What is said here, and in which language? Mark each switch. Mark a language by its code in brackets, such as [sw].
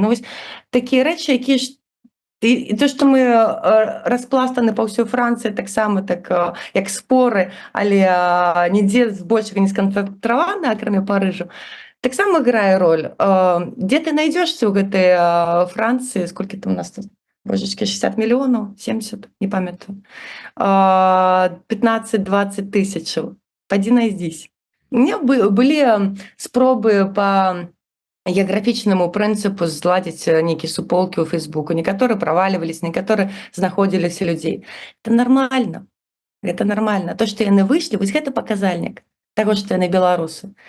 [be] Ну вось такія рэчы, якія ж і то, што мы распластаны па ўсёй Францыі, таксама так як споры, але нідзе збольшага не сканцэнтравана, акрамя Парыжу, таксама грае роль. Дзе ты найдзешся ў гэтай Францыі, сколькі там у нас тут? [ru] Божечки, 60 миллионов, 70, [be] не памятаю, [ru] 15-20 тысяч. Пойди найдись. У меня были [be] спробы по геаграфічнаму прынцыпу зладзіць нейкія суполкі ў Фейсбуку. Некаторыя правальвались, некаторыя знаходзіліся людзей. [ru] Это нормально. Это нормально. [be] То, што яны выйшлі, вось гэта паказальнік таго, што яны беларусы.